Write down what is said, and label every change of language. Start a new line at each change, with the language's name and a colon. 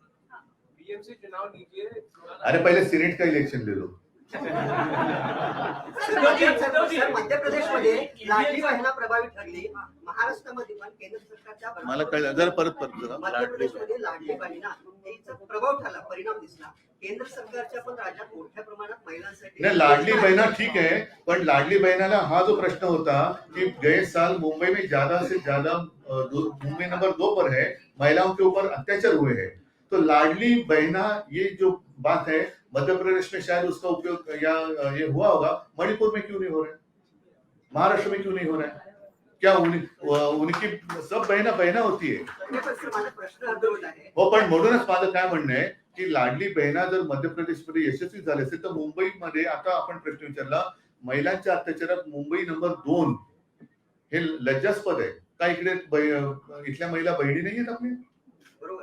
Hindi: अरे पहले सीनेट का इलेक्शन ले लो।
Marathi: मध्य प्रदेशमध्ये लाडली बहिणा प्रभावी ठरली, महाराष्ट्रामध्ये पण केंद्र सरकारच्या मला कळलं, जरा परत जरा। मध्य प्रदेशमध्ये लाडली बहिणा हिचा प्रभाव ठरला, परिणाम दिसला। केंद्र सरकारच्या पण राज्यात मोठ्या प्रमाणात महिलांसाठी
Hindi: नहीं, लाडली बहना ठीक है, पर लाडली बहना
Marathi: हा जो प्रश्न होता
Hindi: कि गए साल मुंबई में ज्यादा से ज्यादा मुंबई नंबर 2 पर है, महिलाओं के ऊपर अत्याचार हुए हैं। तो लाडली बहना ये जो बात है मध्य प्रदेश में शायद उसका उपयोग या ये हुआ होगा, मणिपुर में क्यों नहीं हो रहा है, महाराष्ट्र में क्यों नहीं हो रहा है? क्या उनकी सब बहना होती है
Marathi: माझा प्रश्न अर्धवट आहे। हो, पण म्हणूनच माझं काय म्हणणं आहे की लाडली बहिणा जर मध्य प्रदेशमध्ये यशस्वी झाले असेल तर मुंबईमध्ये आता आपण प्रश्न विचारला, महिलांच्या अत्याचारात मुंबई नंबर 2 हे लज्जास्पद आहे का? इकडे इथल्या महिला बहिणी नाही आहेत आपल्या?